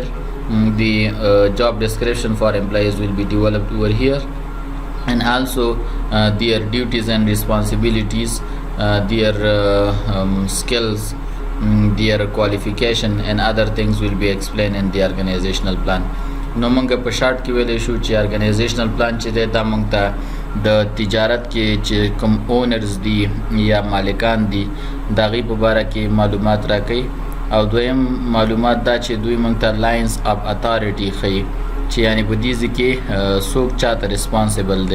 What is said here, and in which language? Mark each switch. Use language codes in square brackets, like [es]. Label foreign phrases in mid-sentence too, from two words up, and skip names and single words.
[en] The job description for employees will be developed over here, and also their duties and responsibilities, their skills, their qualification and other things will be explained in the organizational plan. [ps] نو مونږ په شارټ کې ویلی شو چې [en] organizational plan [ps] چې دی دا مونږ ته د تجارت کې چې کوم اونرز دي یا مالکان دي د هغې په باره کې معلومات راکوي، او دویم معلومات دا چې دوی مونږ ته [en] lines of authority [ps] ښیي چې یعنې په دې ځای کې څوک چاته ریسپانسیبل دی.